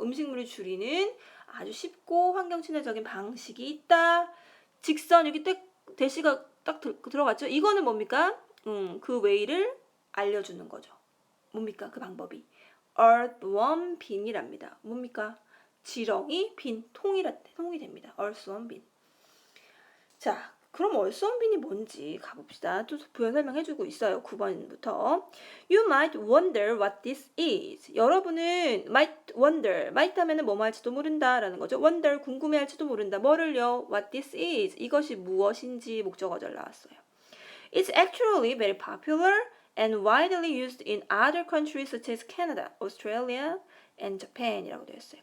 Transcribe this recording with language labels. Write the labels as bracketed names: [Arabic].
[Korean] 음식물을 줄이는 아주 쉽고 환경 친화적인 방식이 있다. 직선 여기 대시가 딱 들어갔죠? 이거는 뭡니까? 그 웨이를 알려주는 거죠. 뭡니까? 그 방법이. [English] earthworm bin 이랍니다. [Korean] 뭡니까? 지렁이 빈 통이 됩니다. earthworm bin. 자, 그럼 earthworm bin 이 뭔지 가봅시다. 또 부연 설명해주고 있어요. 9번부터. [English] You might wonder what this is. [Korean] 여러분은 might wonder, might 하면은 뭐뭐 할지도 모른다라는 거죠. wonder, 궁금해할지도 모른다. [English] 뭐를요? What this is. [Korean] 이것이 무엇인지 목적어절 나왔어요. [English] It's actually very popular and widely used in other countries such as Canada, Australia, and Japan 이라고 되어 있어요.